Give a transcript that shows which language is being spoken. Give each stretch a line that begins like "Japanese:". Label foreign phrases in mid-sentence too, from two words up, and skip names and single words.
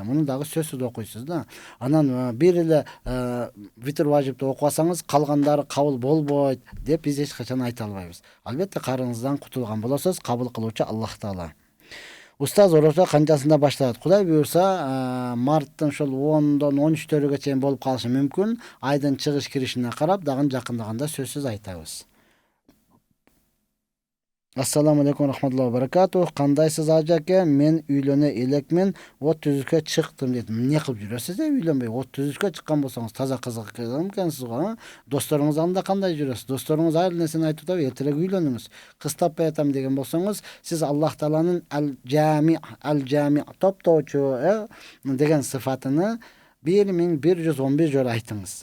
Kyrgyz: Муну дагы сөзсүз окуйсуз да. Анан бир эле витир важипти окубасаңыз, калгандары кабыл болбойт деп биз эч качан айта албайбыз. Албетте карызыңыздан кутулган болосуз, кабыл кылуучу Аллах Таала. Устаз орозо канчасында башталат? Кудай буюрса, марттын ошол 10-дон 13-төрүгө чейин болуп калышы мүмкүн. Айдын чыгыш киришине карап, дагы жакындаганда сөзсүз айтабыз.
Arabic: السلام عليكم رحمة الله بركاته.
Kyrgyz: Кандайсыз ажаке? Мен үйлөнө элекмин, от түзүшкө чыктым дейт. Эмне кылып жүрөсүз үйлөнбөй? От түзүшкө чыккан болсоңуз таза кызык экенсиз го. Досторуңуз анда кандай жүрөсүз? Досторуңуз ар нерсени айтып атат, эртерээк үйлөнүңүз. Кыз таппай атам деген болсоңуз, сиз Аллах Тааланын ал-жами топтоочу деген сыфатыны 1111 жолу айтыңыз.